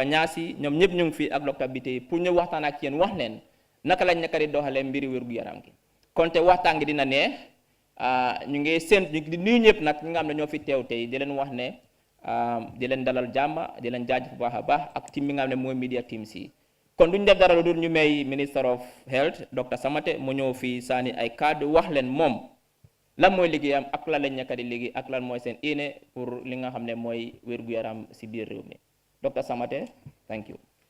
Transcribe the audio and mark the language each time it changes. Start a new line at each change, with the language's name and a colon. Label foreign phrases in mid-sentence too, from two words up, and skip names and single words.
Wolof: Nyasi ñoom ñëpp ñu ngi fi ak Dr. Bite pour ñu waxtaan ak yéen wax leen naka lañ nekk di doxalee mbiri wérgu yaram gi kon te waxtaan gi dina neex ñu ngi seen di nuyu ñëpp nag ñi nga xam ne ñoo fi teew tey di leen wax ne di leen dalal jàmm di leen jaajëf bu baax a baax ak team bi nga xam ne mooy
English: media team
Wolof: si kon duñ def dara lu dul ñu may
English: Minister of Health
Wolof: Dr. Samateh mu ñëw fii saani ay kàddu wax leen moom lan mooy liggéeyam ak lan lañ nekk di liggéey ak lan mooy seen éene pour li nga xam ne mooy wérgu yaram si biir réew mi Dr.
English: Samateh, thank you.